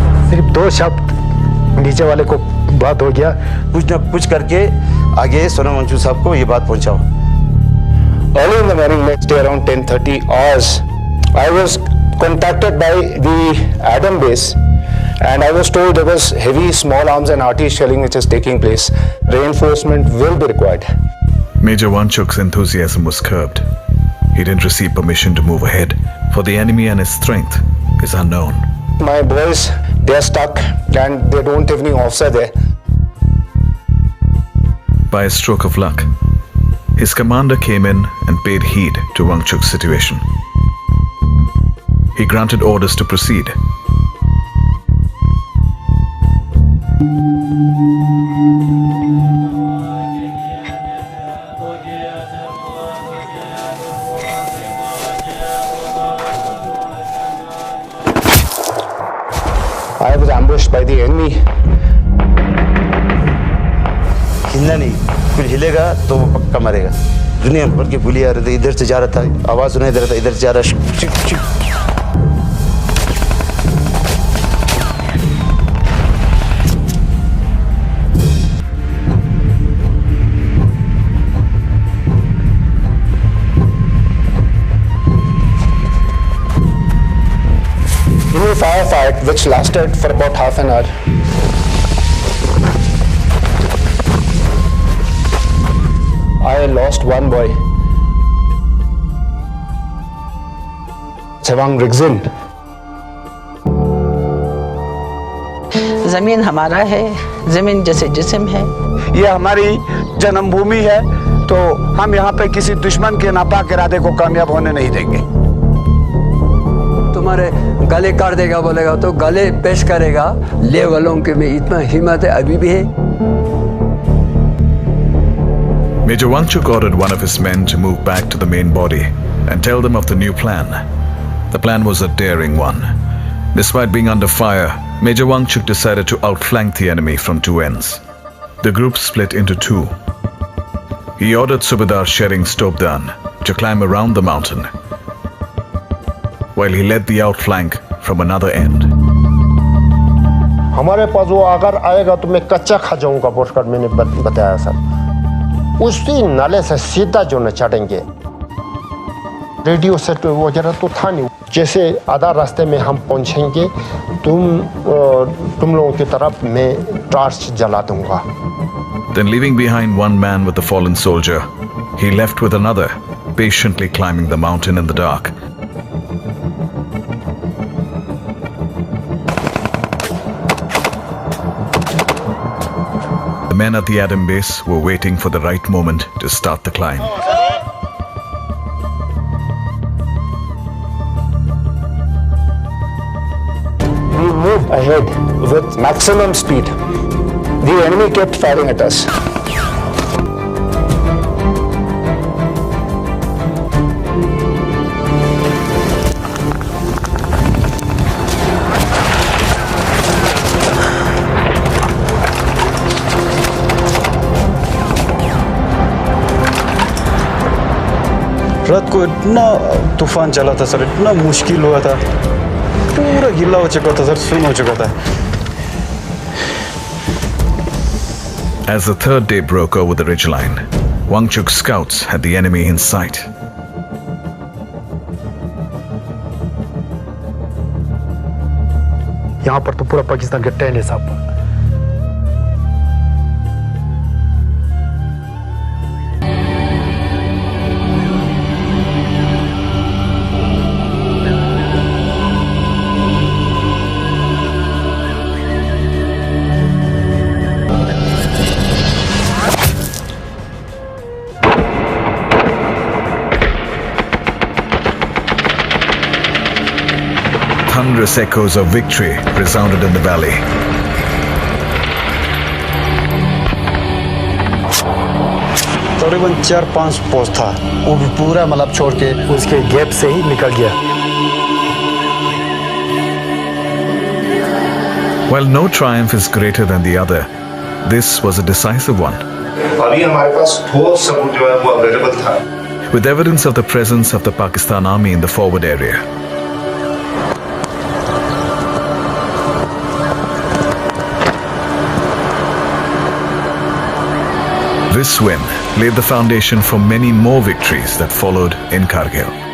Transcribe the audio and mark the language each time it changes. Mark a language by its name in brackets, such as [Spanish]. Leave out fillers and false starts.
[Hindi] सिर्फ 2 शब्द नीचे वाले को बात हो गया, कुछ न कुछ करके आगे सोनम वांगचुक साहब को ये बात पहुंचाओ। [English] Early in the morning, next day around 10:30 hours, I was contacted by the Adam base and I was told there was heavy small arms and artillery shelling which is taking place. Reinforcement will be required. Major Wanchuk's enthusiasm was curbed. He didn't receive permission to move ahead, for the enemy and his strength is unknown. My boys, they are stuck and they don't have any officer there. By a stroke of luck, his commander came in and paid heed to Wangchuk's situation. He granted orders to proceed. I was ambushed by the enemy. [Hindi] हिलना नहीं, कुछ हिलेगा तो वो पक्का मरेगा। दुनिया भर की गोली आ रही थी, इधर से जा रहा था, आवाज सुनाई दे रहा था, इधर से जा रहा। [English] In a firefight which lasted for about half an hour, I lost one boy, Chewang Rigzin. [Hindi] जमीन हमारा है, जमीन जैसे जिस्म है। ये हमारी जन्मभूमि है, तो हम यहाँ पे किसी दुश्मन के नापाक इरादे को कामयाब होने नहीं देंगे। तुम्हारे गले काट देगा बोलेगा तो गले पेश करेगा। ले वालों के में इतना हिम्मत है अभी भी है। [English] Major Wangchuk ordered one of his men to move back to the main body and tell them of the new plan. The plan was a daring one. Despite being under fire, Major Wangchuk decided to outflank the enemy from two ends. The group split into two. He ordered Subedar Shering Stobdan to climb around the mountain, while he led the outflank from another end. [Hindi] हमारे पास वो अगर आएगा तो मैं कच्चा खा जाऊंगा बोलकर मैंने बताया सर। उसी नाले से सीधा जो न चढ़ेंगे, रेडियो सेट वगैरह तो था नहीं। जैसे आधा रास्ते में हम पहुंचेंगे, तुम लोगों की तरफ मैं टॉर्च जला दूंगा। [English] Then leaving behind one man with the fallen soldier, he left with another, patiently climbing the mountain in the dark. The men at the Adam base were waiting for the right moment to start the climb. We moved ahead with maximum speed. The enemy kept firing at us. [Hindi] रात को इतना तूफान चला था sir, इतना मुश्किल हुआ था, पूरा गीला हो चुका था सर, सुन हो चुका था। [English] As the third day broke over the ridgeline, Wangchuk's scouts had the enemy in sight. [Hindi] यहाँ पर तो पूरा पाकिस्तान का टैन है साहब। [English] Thunderous echoes of victory resounded in the valley. [Hindi] तकरीबन 4-5 पोस्ट था, वो भी पूरा मतलब छोड़ के उसके गैप से ही निकल गया। [English] While no triumph is greater than the other, this was a decisive one. [Hindi] अभी हमारे पास ठोस सबूत जो है वो अवेलेबल था। [English] With evidence of the presence of the Pakistan army in the forward area. This win laid the foundation for many more victories that followed in Kargil.